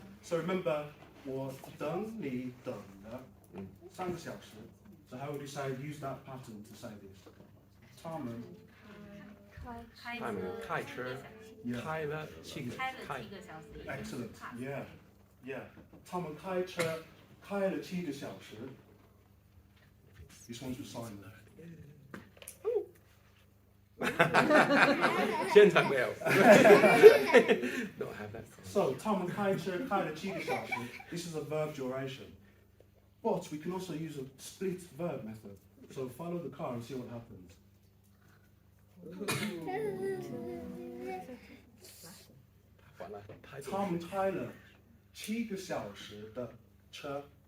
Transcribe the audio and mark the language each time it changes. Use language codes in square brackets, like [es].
[en] So remember, [zh] 我等你等了3个小时. [en] So how would you say use that pattern to say this? [zh] 他们开车 开了7个小时。 [en] Excellent. Yeah. Yeah. [zh] 他们开车开了7个小时. [en] This one's with Simon. [zh] 现在没有。 [en] Don't have that. [zh] So 他们开车开了7个小时. [en] This is a verb duration. But we can also use a split verb method. So follow the car and see what happens. [zh] 他们开了7个小时的车.